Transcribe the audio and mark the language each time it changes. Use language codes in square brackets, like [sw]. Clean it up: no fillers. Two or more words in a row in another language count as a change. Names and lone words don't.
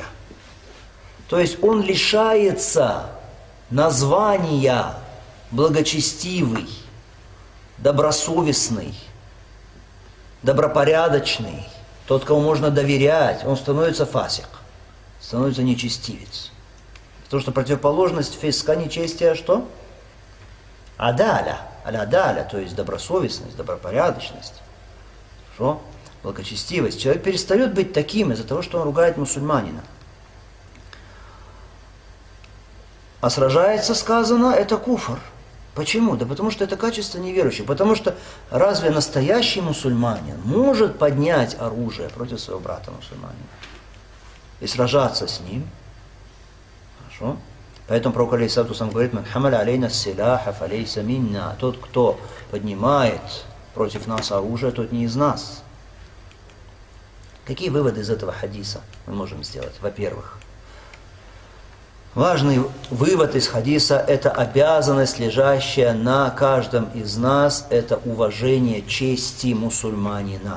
[ru] То есть он лишается названия благочестивый, добросовестный, добропорядочный, тот, кому можно доверять, он становится фасик, становится нечестивец. Потому что противоположность фиска, нечестия, что? [ar] عدالة، العدالة, [ru] то есть добросовестность, добропорядочность. Что? Благочестивость. Человек перестает быть таким из-за того, что он ругает мусульманина. А сражается, сказано, это куфр. Почему? Да потому что это качество неверующих. Потому что разве настоящий мусульманин может поднять оружие против своего брата мусульманина и сражаться с ним? Хорошо? Поэтому пророк [ar] عليه الصلاة والسلام [ru] говорит: [ar] «من حمل علينا السلاح فليس منا». [ru] Тот, кто поднимает против нас оружие, тот не из нас. Какие выводы из этого хадиса мы можем сделать? Во-первых, важный вывод из хадиса – это обязанность, лежащая на каждом из нас, это уважение чести мусульманина.